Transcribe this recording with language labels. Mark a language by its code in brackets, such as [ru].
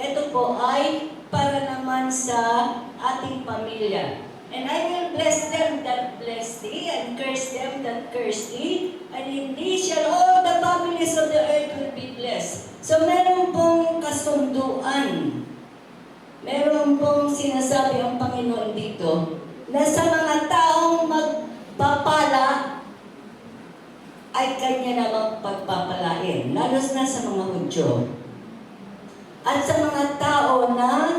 [tl] Ito po ay para naman sa ating pamilya. [en] And I will bless them that bless thee, and curse them that curse thee, and in thee shall all the families of the earth will be blessed. [tl] So meron pong kasunduan. Meron pong sinasabi ang Panginoon dito, na sa mga taong magpapala, ay Kanya namang pagpapalain, lalo na sa mga Hudyo. At sa mga tao na